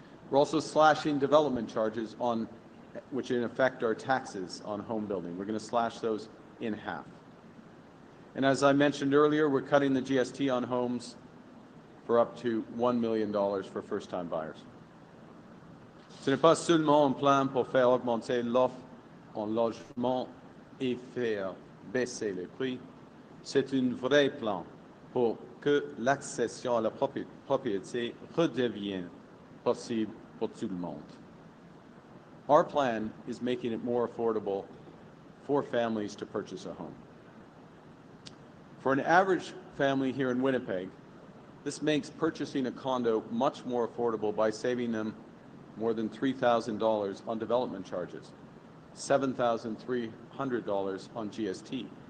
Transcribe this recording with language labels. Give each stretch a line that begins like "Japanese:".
English: We're also slashing development charges which in effect are taxes on home building. We're going to slash those in half. And as I mentioned earlier, we're cutting the GST on homes for up to $1 million for first-time buyers.
French: Ce n'est pas seulement un plan pour faire augmenter l'offre en logement et faire baisser les prix, c'est un vrai plan pour que l'accession à la propriété redevienne possible pour tout le monde.
English: Our plan is making it more affordable for families to purchase a home. For an average family here in Winnipeg, this makes purchasing a condo much more affordable by saving them more than $3,000 on development charges, $7,300 on GST.